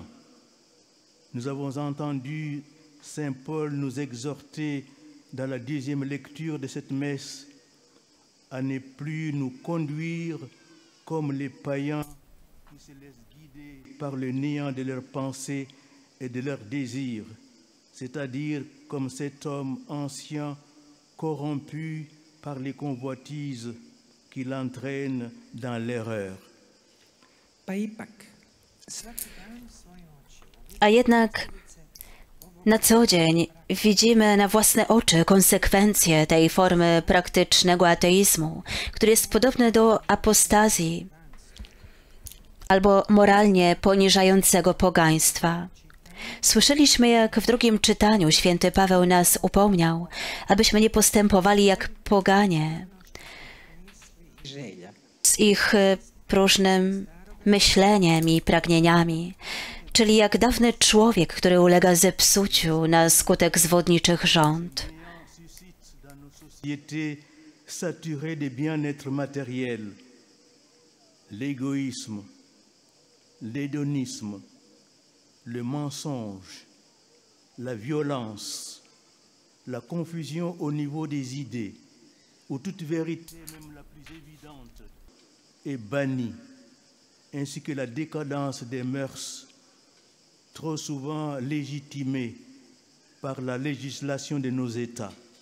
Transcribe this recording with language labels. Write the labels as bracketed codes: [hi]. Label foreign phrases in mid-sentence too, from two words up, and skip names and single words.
[fr] Nous avons entendu Saint Paul nous exhorter dans la deuxième lecture de cette messe à ne plus nous conduire comme les païens qui se laissent guider par le néant de leurs pensées et de leurs désirs, c'est-à-dire comme cet homme ancien corrompu par les convoitises qui l'entraînent dans l'erreur. [sr] pa ipak svaki dan svoje oči. [pl] A jednak na co dzień widzimy na własne oczy konsekwencje tej formy praktycznego ateizmu, który jest podobny do apostazji albo moralnie poniżającego pogaństwa. Słyszeliśmy, jak w drugim czytaniu święty Paweł nas upomniał, abyśmy nie postępowali jak poganie [sr] Želja. [pl] z ich próżnym myśleniem i pragnieniami, czyli jak dawny człowiek, który ulega zepsuciu na skutek zwodniczych rząd. [fr] Dans nos sociétés saturées de bien-être matériel, l'égoïsme, l'hédonisme, le mensonge, la violence, la confusion au niveau des idées, où toute vérité, même la plus évidente, est bannie, ainsi que la décadence des mœurs, trop souvent légitimée par la législation de nos États.